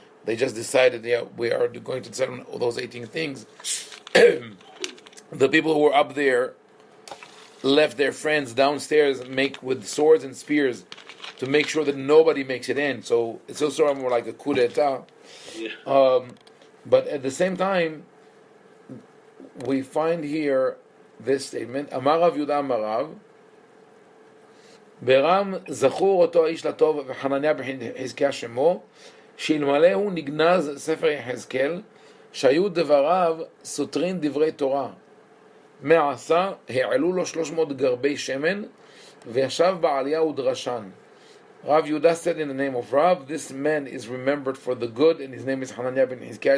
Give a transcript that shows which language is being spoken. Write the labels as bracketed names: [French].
[English] They just decided, we are going to decide on all those 18 things. The people who were up there left their friends downstairs, with swords and spears, to make sure that nobody makes it in. So it's also more like a coup d'etat. Yeah. But at the same time, we find here this statement: [Hebrew] Amar Rav Yudah Amar Rav, ברם זכור אותו האיש לטוב וחנניה בן חזקיה שמו, שאלמלא הוא נגנז ספר יחזקאל, שהיו דבריו סותרים דברי תורה. מה עשה? העלו לו 300 גרבי שמן, וישב בעלייה ודרשן. [English] Rav Yudah said in the name of Rav, this man is remembered for the good, and his name is Hananiah ben Hizkiah.